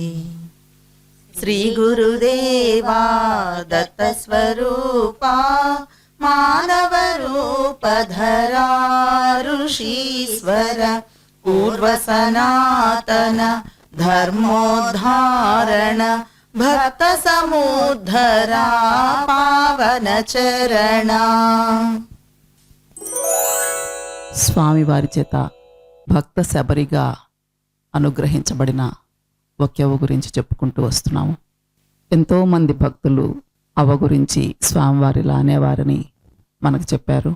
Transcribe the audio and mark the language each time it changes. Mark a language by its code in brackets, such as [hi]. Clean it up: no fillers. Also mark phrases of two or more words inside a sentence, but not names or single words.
[mr] श्रीगुरुदेवा दत्तस्वरूपा मानवरूपधरा ऋषीश्वर पूर्वसनातन धर्मोद्धारण भक्त समुद्धरा पावन चरण। [te] స్వామి వారి చేత భక్త శబరిగా అనుగ్రహించబడిన ఒక్కవ గురించి చెప్పుకుంటూ వస్తున్నాము. ఎంతోమంది భక్తులు అవ గురించి స్వామివారిలా అనేవారని మనకు చెప్పారు.